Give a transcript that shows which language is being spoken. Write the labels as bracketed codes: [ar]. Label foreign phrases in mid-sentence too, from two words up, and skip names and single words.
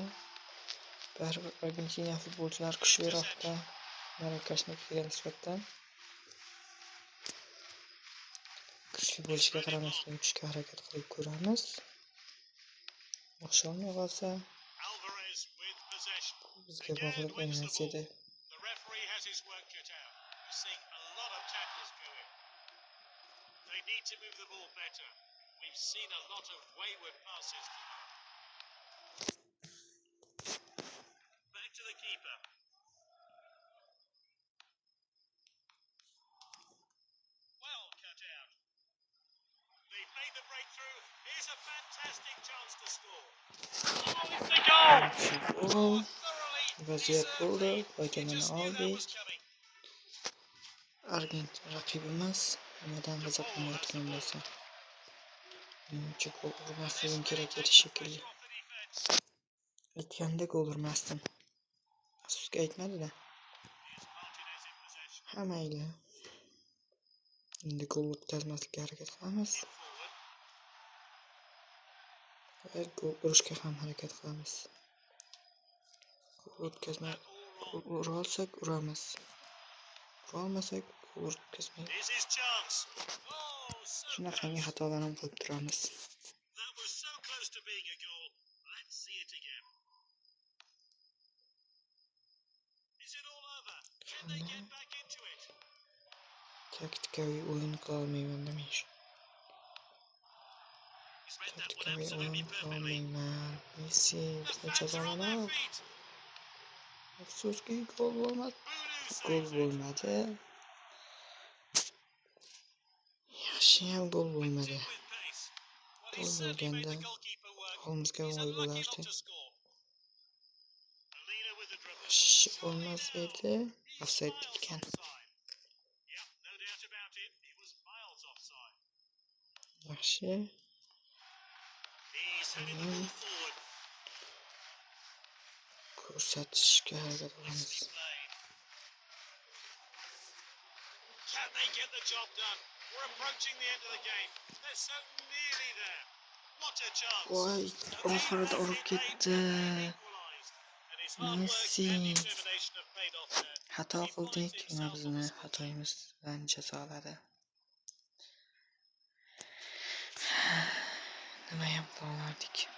[uz] Baribir Argentina futbolchilari kuchliroqda Marokashnikiga nisbatan. Kuchli bo'lishiga qaramasdan uchishga harakat qilib ko'ramiz. O'xsholmay qolsa bizga bog'liq emas edi. [en] To the keeper. Well cut out. They've made the breakthrough. Here's a fantastic chance to score. Oh, it's a goal! [uz] Vaziyat bo'ldi. Foydalana oldik. Argentina raqibimiz nimadan g'azablanayotgan bo'lsa, menimcha gol urmasligim kerak edi shekilli. [en] defence. [uz] Aytganda gol urmasdim. Afsuski aytmadi-da. [en] Here's Martinez in possession. [uz] Ha mayli. Endi gol o'tkazmaslikka harakat qilamiz. [en] In forward. [uz] Va gol urishga ham harakat qilamiz. Gol o'tkazma, [en] That all [uz] gol ura olsak uramiz. Ura olmasak gol o'tkazmaymiz. [en] Here's his chance. Oh, so [uz] Shunaqangi [en] close. [uz] xatolar ham qilib turamiz. [en] That was so close to being a goal. Let's see it again. Is it all over? Can they get back into it? [uz] Taktikaviy o'yin qila olmayman demaysh. [en] He's read that one [uz] Taktikaviy [en] absolutely [uz] o'yin qila [en] perfectly. [uz] olmayman. Messi [en] The [uz] bizni [en] fans are on their [uz] jazoladi. [en] feet. [uz] Afsuski gol bo'lmadi. [en] Boonu [uz] Gol [en] saves it. [uz] bo'lmadi. Yaxshiyam gol bo'lmadi. [en] In with pace. Well, he [uz] Gol [en] certainly made [uz] bo'lganda [en] the goalkeeper work. [uz] qo'limizga [en] He's [uz] voy [en] unlucky not [uz] bo'lardi. [en] to score. Molina with the dribble. [uz] Yaxshi [en] Surely [uz] bo'lmas [en] now. [uz] edi. [en] He's [uz] Offside [en] miles [uz] ekan. [en] offside. Yep, no doubt about it. He was miles offside. [uz] Yaxshi. [en] He's heading the ball forward. [uz] Ko'rsatishga harakat qilamiz. [en] Nicely played. Can they get the job done? We're approaching the end of the game. They're so nearly there. What a chance. [uz] Voy, oxirida urib ketdi. Messi. Xato qildik va bizni xatoyimiz bilan jazoladi. Nima ham qila olardik?